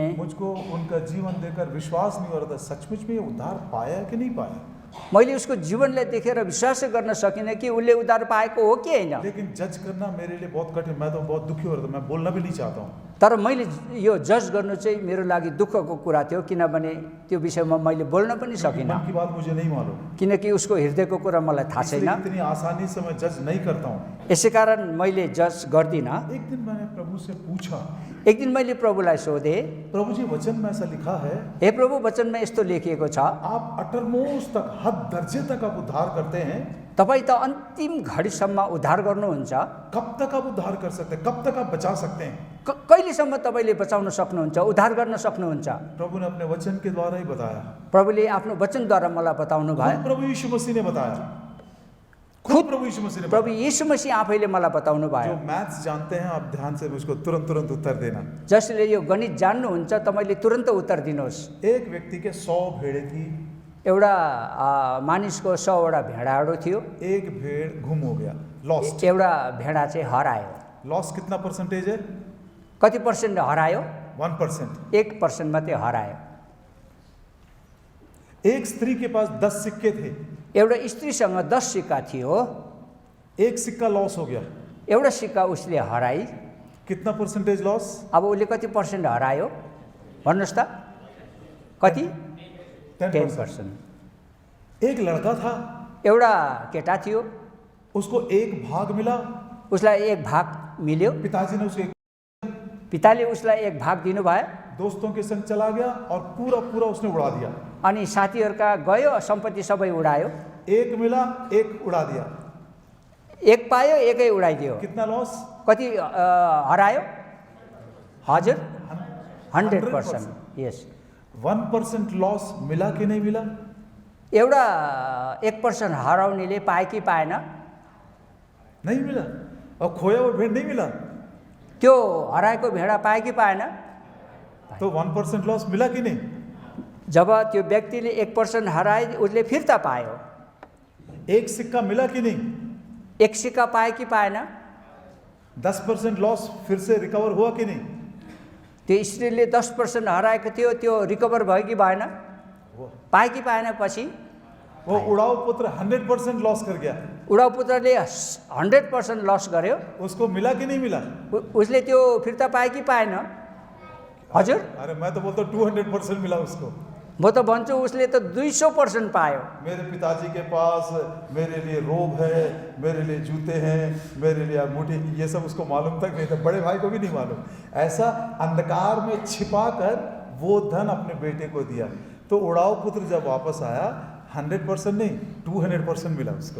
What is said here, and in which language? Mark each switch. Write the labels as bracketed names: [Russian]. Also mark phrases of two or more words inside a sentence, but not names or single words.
[Hindi] मुझको उनका जीवन देखकर विश्वास नहीं हो रहा था सचमुच में ये उद्धार पाया कि नहीं पाया। [Nepali] मैले उसको जीवनलाई देखेर विश्वास गर्न सकिनँ कि उसले उद्धार पाएको हो कि होइन। [Hindi] लेकिन जज करना मेरे लिए बहुत कठिन, मैं तो बहुत दुखी हो रहा था, मैं बोलना भी नहीं चाहता हूँ। [Nepali] तर मैले यो जज गर्नु चाहिँ मेरो लागि दुःखको कुरा थियो, किनभने त्यो विषयमा मैले बोल्न पनि सकिनँ, [Hindi] मन की बात मुझे नहीं मालूम, [Nepali] किनकि उसको हृदयको कुरा मलाई थाहा छैन। [Hindi] इसलिए इतनी आसानी से मैं जज नहीं करता हूँ। [Nepali] यसै कारण मैले जज गर्दिनँ। [Hindi] एक दिन मैंने प्रभु से पूछा, [Nepali] एक दिन मैले प्रभुलाई सोधेँ, [Hindi] प्रभु जी वचन में ऐसा लिखा है, [Nepali] हे प्रभु वचनमा यस्तो लेखिएको छ, [Hindi] आप अटरमोस्ट तक, हद दर्जे तक आप उद्धार करते हैं, [Nepali] तपाईँ त अन्तिम घडीसम्म उद्धार गर्नुहुन्छ, [Hindi] कब तक आप उद्धार कर सकते हैं, कब तक आप बचा सकते हैं? [Nepali] कहिलेसम्म तपाईँले बचाउन सक्नुहुन्छ, उद्धार गर्न सक्नुहुन्छ? [Hindi] प्रभु ने अपने वचन के द्वारा ही बताया, [Nepali] प्रभुले आफ्नो वचनद्वारा मलाई बताउनु भयो। [Hindi] खुद प्रभु यीशु मसीह ने बताया, खुद प्रभु यीशु मसीह ने [Nepali] प्रभु यीशु मसीह आफैले मलाई बताउनु भयो। [Hindi] जो मैथ्स जानते हैं आप ध्यान से उसको तुरंत उत्तर देना। [Nepali] जसले यो गणित जान्नुहुन्छ तपाईँले तुरन्त उत्तर दिनुहोस्। [Hindi] एक व्यक्ति के 100 भेड़े थी, [Nepali] एउटा मानिसको 100वटा भेडाहरू थियो, [Hindi] एक भेड़ गुम हो गया, लॉस्ट। [Nepali] एउटा भेडा चाहिँ हरायो। [Hindi] लॉस कितना परसेंटेज है? [Nepali] कति पर्सेन्ट हरायो? 1%। 1% मात्रै हरायो। [Hindi] एक स्त्री के पास 10 सिक्के थे, [Nepali] एउटा स्त्रीसँग 10 सिक्का थियो, [Hindi] एक सिक्का लॉस हो गया, [Nepali] एउटा सिक्का उसले हराई। [Hindi] कितना [English] percentage loss? [Nepali] अब उसले कति पर्सेन्ट हरायो भन्नुहोस् त? कति? 10%। [Hindi] एक लड़का था, [Nepali] एउटा केटा थियो, [Hindi] उसको एक भाग मिला, [Nepali] उसलाई एक भाग मिल्यो, [Hindi] पिताजी ने उसे [Nepali] पिताले उसलाई एक भाग दिनुभयो, [Hindi] दोस्तों के संग चला गया और पूरा उसने उड़ा दिया। [Nepali] अनि साथीहरूका गयो, सम्पत्ति सबै उडायो। [Hindi] एक मिला, एक उड़ा दिया, [Nepali] एक पायो, एकै उडाइदियो। [Hindi] कितना लॉस? [Nepali] कति हरायो? हजुर 100%। यस। [Hindi] 1% लॉस मिला कि नहीं मिला? [Nepali] एउटा 1% हराउनेले पाए कि पाएन? [Hindi] नहीं मिला। और खोया हुआ भेड़ नहीं मिला, [Nepali] त्यो हराएको भेडा पाए कि पाएन? [Hindi] तो 1% लॉस मिला कि नहीं? [Nepali] जब त्यो व्यक्तिले 1% हराए उसले फिर्ता पायो। [Hindi] एक सिक्का मिला कि नहीं? [Nepali] एक सिक्का पाए कि पाएन? [Hindi] 10% लॉस फिर से रिकवर हुआ कि नहीं? [Nepali] त्यो स्त्रीले 10% हराएको थियो, त्यो रिकभर भयो कि भएन? पाए कि पाएन? पछि [Hindi] वो उड़ाऊ पुत्र 100% लॉस कर गया, [Nepali] उडाउ पुत्रले 100% लस गर्यो। [Hindi] उसको मिला कि नहीं मिला? [Nepali] उसले त्यो फिर्ता पाए कि पाएन? हजुर, [Hindi] अरे मैं तो बोलता 200% मिला उसको। [Nepali] म त भन्छु उसले त 200% पायो। [Hindi] मेरे पिताजी के पास मेरे लिए रोब है, मेरे लिए जूते हैं, मेरे लिए अंगूठी, ये सब उसको मालूम तक नहीं था, बड़े भाई को भी नहीं मालूम। ऐसा अंधकार में छिपा कर वो धन अपने बेटे को दिया। तो उड़ाऊ पुत्र जब वापस आया 100% नहीं 200% मिला उसको।